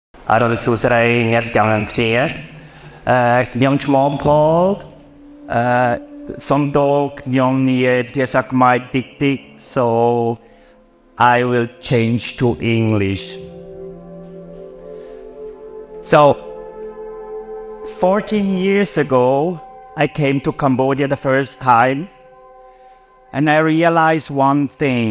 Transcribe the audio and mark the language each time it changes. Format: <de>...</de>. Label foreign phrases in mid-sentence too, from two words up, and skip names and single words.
<km>រត់សួស្តីអ្នកទាំងអស់គ្នាខ្ញុំឈ្មោះ Paul សូមតើខ្ញុំនិយាយភាសាខ្មែរតិចតិច</km> <en>so I will change to English. So 14 years ago I came to Cambodia the first time and I realized one thing.</en>